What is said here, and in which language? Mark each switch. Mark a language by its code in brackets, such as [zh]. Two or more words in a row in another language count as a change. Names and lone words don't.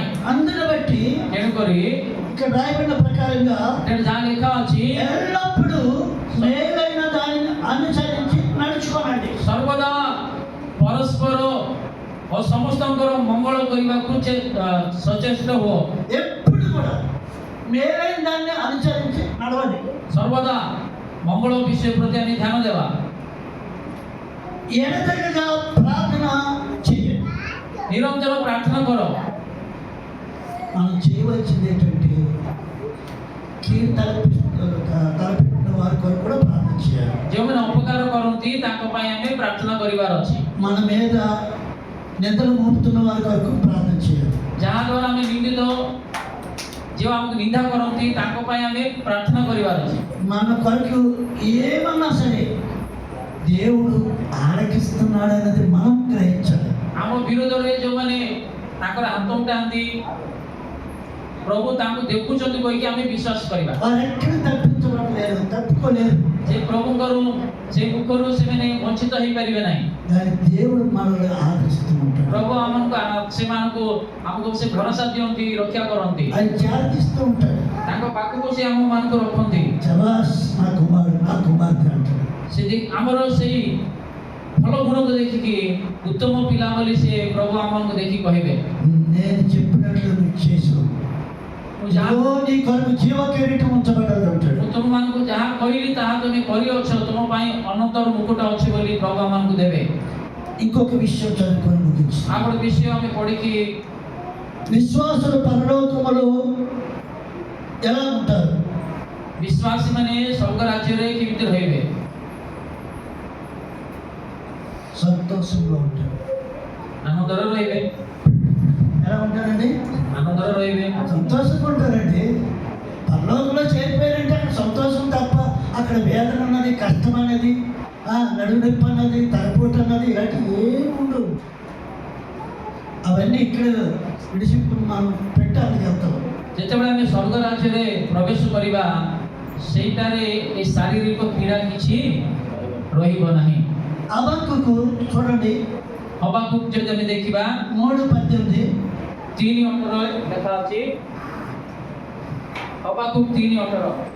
[te] అందుని బట్టి [or] ତେଣୁକରି [te] ఇక్కడ రాయబడిన ప్రకారంగా [or] ତେଣୁ ଯାହା ଲେଖା ଅଛି [te] ఎల్లప్పుడూ మేలైన దానిని అనుసరించి నడుచుకోనండి. [or] ସର୍ବଦା ପରସ୍ପର ଓ ସମସ୍ତଙ୍କର ମଙ୍ଗଳ କରିବାକୁ ସଚେଷ୍ଟ ହୁଅ। [te] ఎప్పుడు కూడా మేలైన దాన్ని అనుసరించి నడవండి. [or] ସର୍ବଦା ମଙ୍ଗଳ ବିଷୟ ପ୍ରତି ଆମେ ଧ୍ୟାନ ଦେବା। [te] ఎడతెగక ప్రార్థన చేయండి. [or] ନିରନ୍ତର ପ୍ରାର୍ଥନା କର। [te] మనం చేయవలసింది ఏంటంటే కీడు తలపెట్టిన వారి కొరకు కూడా ప్రార్థన చేయాలి. [or] ଯେଉଁମାନେ ଅପକାର କରନ୍ତି ତାଙ୍କ ପାଇଁ ଆମେ ପ୍ରାର୍ଥନା କରିବାର ଅଛି। [te] మన మీద నిందలు మోపుతున్న వారి కొరకు ప్రార్థన చేయాలి. [or] ଯାହାଦ୍ୱାରା ଆମେ ନିନ୍ଦିତ, ଯେଉଁ ଆମକୁ ନିନ୍ଦା କରନ୍ତି ତାଙ୍କ ପାଇଁ ଆମେ ପ୍ରାର୍ଥନା କରିବାର ଅଛି। [te] మన కొరకు ఏమన్నా సరే దేవుడు ఆలకిస్తున్నాడు అనేది మనం గ్రహించాలి. [or] ଆମ ବିରୋଧରେ ଯେଉଁମାନେ ତାଙ୍କର ହାତ ଉଠାନ୍ତି ପ୍ରଭୁ ତାଙ୍କୁ ଦେଖୁଛନ୍ତି କହିକି ଆମେ ବିଶ୍ୱାସ କରିବା। [te] వారు ఎక్కడ తప్పించబడలేరు, తప్పుకోలేరు. [or] ସେ ପ୍ରଭୁଙ୍କର ସେ ମୁଖରୁ ସେମାନେ ବଞ୍ଚିତ ହେଇପାରିବେ ନାହିଁ। [te] కానీ దేవుడు మనల్ని ఆదరిస్తూ ఉంటాడు. [or] ପ୍ରଭୁ ସେମାନଙ୍କୁ ଆମକୁ ସେ ଭରସା ଦିଅନ୍ତି, ରକ୍ଷା କରନ୍ତି। [te] ఆయన జాగ్రత్తిస్తూ ఉంటాడు. [or] ତାଙ୍କ ପାଖକୁ ସେ ଆମମାନଙ୍କୁ ରଖନ୍ତି। [te] చలాస్ నా కుమారుడు నా కుమార్తె అంటాడు. [or] ସେ ଆମର ସେଇ ଭଲ ଗୁଣକୁ ଦେଖିକି ଉତ୍ତମ ପିଲା ବୋଲି ସେ ପ୍ରଭୁ ଆମମାନଙ୍କୁ ଦେଖି କହିବେ [te] నేను చెప్పినట్లు నువ్వు చేసు, ఇదిగో నీ కొరకు జీవ కిరీటం ఉంచబడ్డది అంటాడు. [or] ମୁଁ ତୁମମାନଙ୍କୁ ଯାହା କହିଲି ତାହା ତୁମେ କରିଅଛ, ତୁମ ପାଇଁ ଅନନ୍ତର ମୁକୁଟ ଅଛି ବୋଲି ପ୍ରଭୁ ଆମମାନଙ୍କୁ ଦେବେ। [te] ఇంకొక విషయం చదువుకొని ముగించి, [or] ଆଉ ଗୋଟେ ବିଷୟ ଆମେ ପଢିକି [te] విశ్వాసులు పరలోకములో ఎలా ఉంటారు? [or] ବିଶ୍ୱାସୀମାନେ ସ୍ୱର୍ଗ ରାଜ୍ୟରେ କେମିତି ରହିବେ? [te] సంతోషంగా ఉంటారు. [or] ଆନନ୍ଦରେ ରହିବେ। [te] ఎలా ఉంటారండి? [or] ଆନନ୍ଦରେ ରହିବେ। [te] సంతోషంగా ఉంటారండి. పరలోకంలో చేరిపోయారంటే అక్కడ సంతోషం తప్ప అక్కడ వేదన అన్నది, కష్టం అనేది, నడుము నొప్పి అన్నది, తలపోటు అన్నది ఇలాంటివి ఏమి ఉండవు. అవన్నీ ఇక్కడ విడిచిప్పుడు మనం పెట్టాలి వెళ్తాం. [or] ଯେତେବେଳେ ଆମେ ସ୍ୱର୍ଗ ରାଜ୍ୟରେ ପ୍ରବେଶ କରିବା ସେଇଟାରେ ଏ ଶାରୀରିକ ପୀଡ଼ା କିଛି ରହିବ ନାହିଁ। [te] హబక్కూకు చూడండి, [or] ହବାକୁକ୍ ଯଦି ଆମେ ଦେଖିବା [te] 3:18 [or] 3:18 ଲେଖା ଅଛି। ହବାକୁକ୍ 3:18